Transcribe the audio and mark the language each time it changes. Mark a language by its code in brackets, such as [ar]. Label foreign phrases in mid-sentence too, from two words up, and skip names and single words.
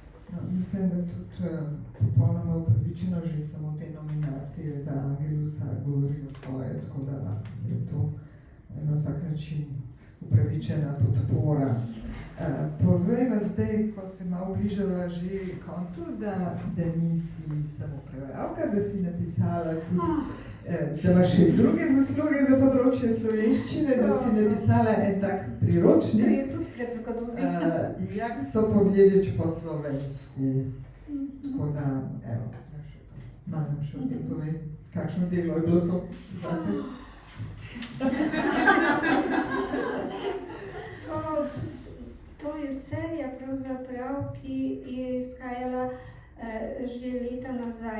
[sl] No, mislim, da tudi popolnoma upravičeno že samo te nominacije za Angelusa govorijo svoje, tako da je to na vsak način upravičena podpora. Povej nas zdaj, ko se malo bližava že koncu, da nisi samo prevajalka, da si napisala tudi, da imaš še druge zasluge za področje slovenščine, da si napisala en tak priročnik. [pl] Jak to powiedzieć po slovensku? [sl] Tako da, evo, malo še o tem povej, kakšno delo je bilo to zate? To je serija pravzaprav, ki je izhajala že leta nazaj.